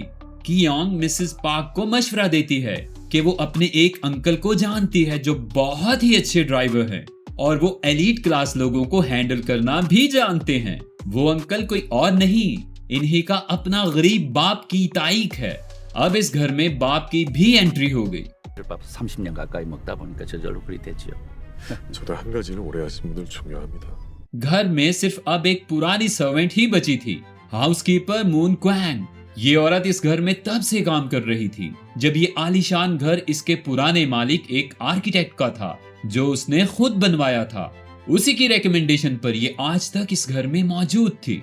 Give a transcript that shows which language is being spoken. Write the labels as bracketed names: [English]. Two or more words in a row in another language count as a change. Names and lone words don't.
[Hindi] कियांग मिसेस पार्क को मशवरा देती है कि वो अपने एक अंकल को जानती है जो बहुत ही अच्छे ड्राइवर हैं और वो [English] elite class [Hindi] लोगों को हैंडल करना भी जानते हैं। वो अंकल कोई और नहीं, इन्हीं का अपना गरीब बाप की ताईक है। अब इस घर में बाप की भी एंट्री हो गई। [Korean] 30년 가까이 먹다 보니까 저절로 그리 됐지요. 저도 한 가지는 오래 하신 분들 중요합니다. [Hindi] घर में सिर्फ अब एक पुरानी सर्वेंट ही बची थी, हाउसकीपर मून क्वैंग। ये औरत इस घर में तब से काम कर रही थी जब ये आलीशान घर इसके पुराने मालिक एक आर्किटेक्ट का था जो उसने खुद बनवाया था। उसी की रिकमेंडेशन पर ये आज तक इस घर में मौजूद थी।